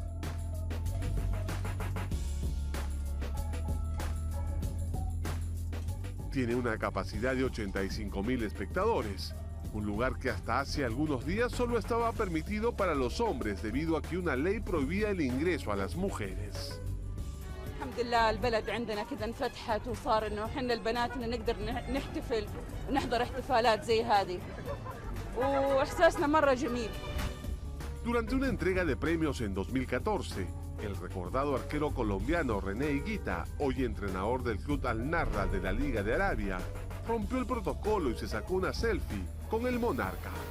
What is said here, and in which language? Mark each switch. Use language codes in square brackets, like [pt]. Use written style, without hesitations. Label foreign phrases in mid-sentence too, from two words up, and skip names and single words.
[es] Tiene una capacidad de 85.000 espectadores, un lugar que hasta hace algunos días solo estaba permitido para los hombres debido a que una ley prohibía el ingreso a las mujeres. [ar] الحمد لله البلد عندنا كذا انفتحت وصار انه احنا البنات نقدر نحتفل ونحضر احتفالات زي هذه واحساسنا مرة جميل. [es] Durante una entrega de premios en 2014, el recordado arquero colombiano René Higuita, hoy entrenador del club Al Narra de la Liga de Arabia, rompió el protocolo y se sacó una selfie con el monarca.